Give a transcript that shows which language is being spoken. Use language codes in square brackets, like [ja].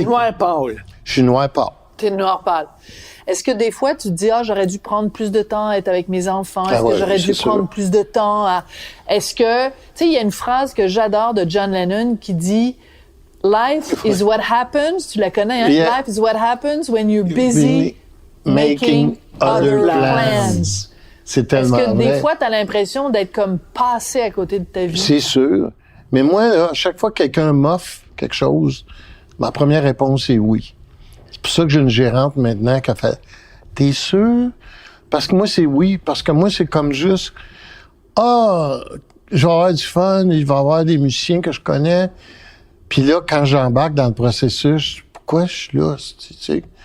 [fr] T'es noir pâle. Je suis noir pâle. T'es noir pâle. Est-ce que des fois, tu te dis, j'aurais dû prendre plus de temps à être avec mes enfants? Est-ce que j'aurais dû prendre plus de temps à... Est-ce que... Tu sais, il y a une phrase que j'adore de John Lennon qui dit, [en] Life is what happens. [fr] Tu la connais, hein? [en] Yeah. Life is what happens when you're busy making other plans. [fr] C'est tellement Est-ce que vrai. des fois, t'as l'impression d'être comme passé à côté de ta vie? C'est sûr. Mais moi, là, à chaque fois que quelqu'un m'offre quelque chose, ma première réponse est oui. C'est pour ça que j'ai une gérante maintenant qui a fait « T'es sûr? » Parce que moi, c'est oui. Parce que moi, c'est comme juste « je vais avoir du fun, il va y avoir des musiciens que je connais. » Puis là, quand j'embarque dans le processus, pourquoi je suis là, tu sais?